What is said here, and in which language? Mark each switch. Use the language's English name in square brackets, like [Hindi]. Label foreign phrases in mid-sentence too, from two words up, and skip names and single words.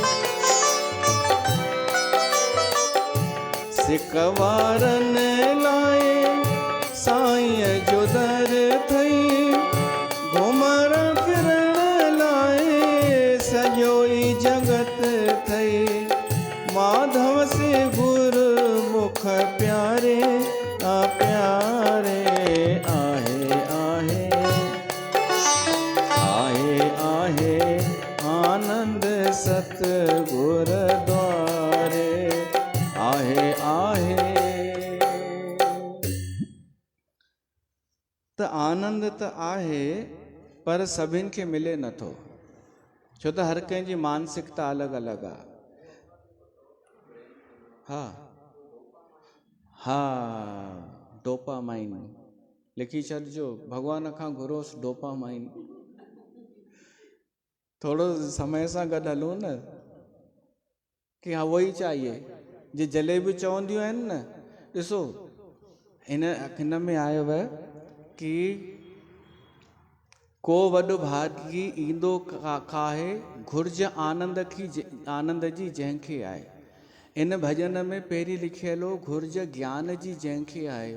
[Sindhi] सिकवारन लाए साईं जो दर थई, घुमण फिरण लाए सॼो ई जगत थई। माधव से गुरमुख प्यारे प्यारे, आहे आहे आहे आहे आनंद सतगुर द्वारे, आहे आहे। त आनंद त आहे पर सभिनि खे मिले नथो, छो त हर कंहिंजी मानसिकता अलॻि अलॻि आहे। हाँ हाँ डोपामाइन लिखी छॾिजो, भॻवान खां घुरोसि डोपामाइन। थोरो समय सां गॾु हलूं न, [Hindi] कि हाँ वही चाहिए। [Sindhi] जे जलेबी चवंदियूं आहिनि न, ॾिसो हिन में आयो आहे कि को वॾो भागी ईंदो खाहे, घुर्ज आनंद जी जंहिंखे आहे। इन भजन में पहिरीं लिखियल हो घुर्ज ज्ञान जी जंहिंखे आहे।